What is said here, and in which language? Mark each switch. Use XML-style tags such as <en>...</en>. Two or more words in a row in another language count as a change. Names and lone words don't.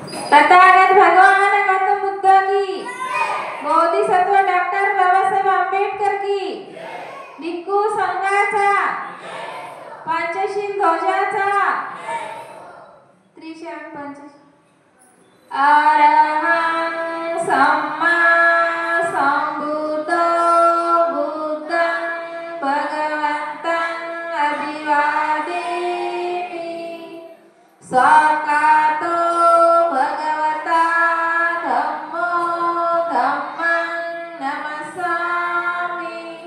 <mr>तथागत भगवान गौतम बुद्ध की, बोधिसत्व डॉक्टर बाबासाहेब आंबेडकर की, भिक्खू संघाचा, पंचशील ध्वजाचा, त्रिशरण पंचशील</mr> <pi>अरहं सम्मा संबुद्धो बुद्धं भगवन्तं अभिवादेमि। स्वाकातो भगवता धम्मो धम्मं नमस्सामि।</pi>